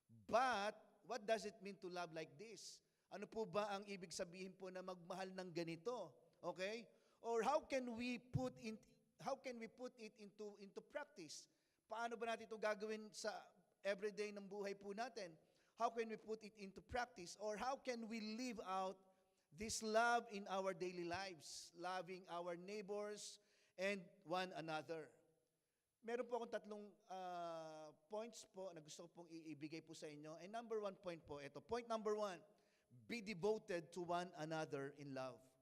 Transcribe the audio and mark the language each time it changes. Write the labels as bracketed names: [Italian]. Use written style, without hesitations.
[English] But, what does it mean to love like this? [Filipino] Ano po ba ang ibig sabihin po na magmahal ng ganito? Okay? [English] Or how can we put it into practice? [Filipino] Paano ba natin ito gagawin sa everyday ng buhay po natin? [English] How can we put it into practice? Or how can we live out this love in our daily lives? Loving our neighbors and one another. [Filipino] Meron po akong tatlong points po na gusto ko pong ibigay po sa inyo. [English] And number 1 point [Filipino] po, ito. [English] Point number 1, be devoted to one another in love.